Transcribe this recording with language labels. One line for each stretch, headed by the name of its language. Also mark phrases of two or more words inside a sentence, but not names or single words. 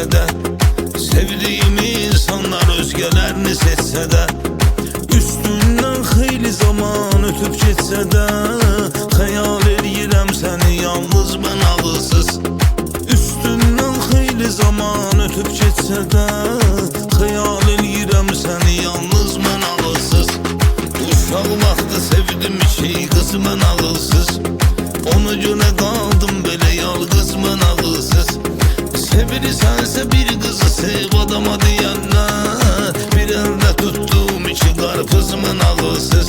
Turkish: de, sevdiğim insanlar özgelerini seçse de, üstünden xeyli zaman ötüp geçse de, hayal edirəm seni yalnız ben ağılsız. Üstünden xeyli zaman ötüp geçse de, hayal edirəm seni yalnız ben ağılsız.
Azerbaijani: Uşaq vaxtı sevdim iki qız mən ağılsız. Ona görə qaldım belə yalqız mən ağılsız. Sevirsənsə bir qızı sev adama deyənlər, bir əldə tutduğum iki qarpız mən ağılsız.